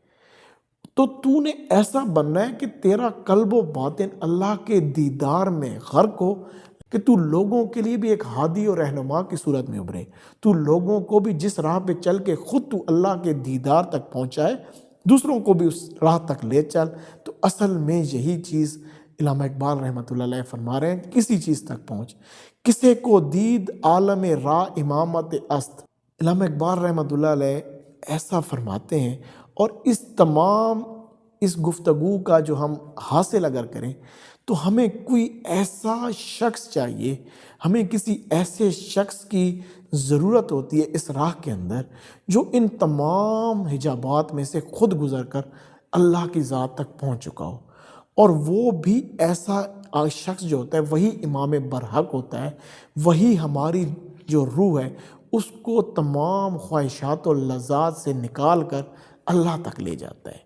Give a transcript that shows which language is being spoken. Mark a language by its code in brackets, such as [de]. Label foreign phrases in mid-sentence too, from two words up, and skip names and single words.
[ur] تو نے ایسا بننا ہے کہ تیرا قلب و باطن اللہ کے دیدار میں غرق ہو، کہ تو لوگوں کے لیے بھی ایک ہادی اور رہنما کی صورت میں ابھرے، تو لوگوں کو بھی جس راہ پہ چل کے خود تو اللہ کے دیدار تک پہنچائے، دوسروں کو بھی اس راہ تک لے چل۔ تو اصل میں یہی چیز علامہ اقبال رحمۃ اللہ علیہ فرما رہے ہیں، کسی چیز تک پہنچ، [fa] کسے کو دید عالم را امامت است۔ [ur] علامہ اقبال رحمۃ اللہ علیہ ایسا فرماتے ہیں، اور اس تمام اس گفتگو کا جو ہم حاصل اگر کریں تو ہمیں کوئی ایسا شخص چاہیے، ہمیں کسی ایسے شخص کی ضرورت ہوتی ہے اس راہ کے اندر جو ان تمام حجابات میں سے خود گزر کر اللہ کی ذات تک پہنچ چکا ہو، اور وہ بھی ایسا شخص جو ہوتا ہے وہی امام برحق ہوتا ہے، وہی ہماری جو روح ہے اس کو تمام خواہشات و لذات سے نکال کر اللہ تک لے جاتا ہے۔